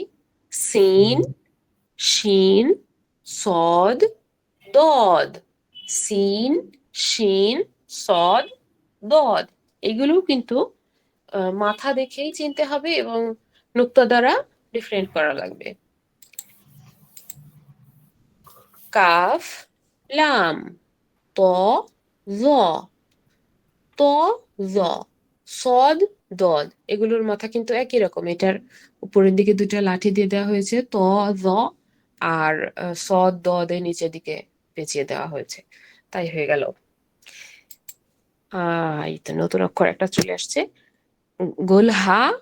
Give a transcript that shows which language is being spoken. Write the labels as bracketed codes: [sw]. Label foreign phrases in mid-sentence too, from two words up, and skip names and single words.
[ar] سين شين صاد ضاد. سين شين صاد ضاد. [bn] এগুলো কিন্তু মাথা দেখেই চিনতে হবে এবং নুক্তা দ্বারা ডিফারেন্ট করা লাগবে। [ar] كاف لام, طاء ظاء طاء ظاء صاد, দদ। [bn] এগুলোর মাথা কিন্তু একই রকম। এটার উপরের দিকে দুটা লাঠি দিয়ে দেওয়া হয়েছে, [ar] طاء ظاء, [bn] আর [ar] صاد ضاد [bn] এর নিচের দিকে পেঁচিয়ে দেওয়া হয়েছে। তাই হয়ে গেল। এই তো নতুন অক্ষর একটা চলে আসছে, গোল হা।